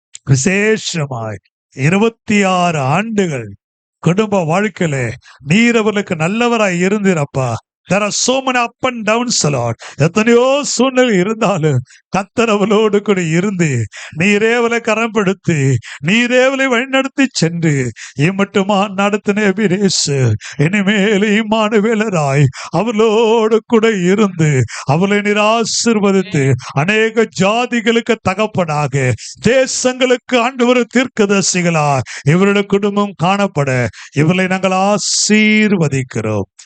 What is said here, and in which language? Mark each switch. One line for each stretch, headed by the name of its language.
Tamil: விசேஷமாய் 26 ஆண்டுகள் குடும்ப வாழ்க்கையில நீர் அவர்களுக்கு நல்லவராய் இருந்தீரப்பா.
English: There are so many up and downs, Lord.
Tamil: எத்தனையோ சூழ்நிலை இருந்தாலும் கர்த்தர் அவளோடு கூட இருந்து நீரேவலை கரம்படுத்தி நீரேவலை வழிநடத்தி சென்று இம்மட்டுமா நடத்தின பிரேசு இனிமேல் இம்மானுவேலராய் அவளோடு கூட இருந்து அவளை நீர் ஆசீர்வதித்து அநேக ஜாதிகளுக்கு தகப்பனாக தேசங்களுக்கு ஆண்டவர் தீர்க்கதரிசிகளா இவருடைய குடும்பம் காணப்பட இவளை நாங்கள் ஆசீர்வதிக்கிறோம்.